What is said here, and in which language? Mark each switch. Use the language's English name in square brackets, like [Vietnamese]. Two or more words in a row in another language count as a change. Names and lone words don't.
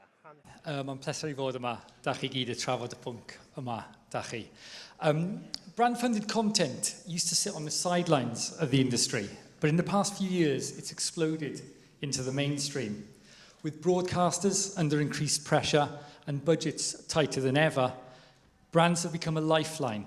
[Welsh] Mae'n pleser I fod yma, da chi gyd y trafod y pwnc yma, da chi. [English] Brand-funded content used to sit on the sidelines of the industry, but in the past few years, it's exploded into the mainstream. With broadcasters under increased pressure and budgets tighter than ever, brands have become a lifeline.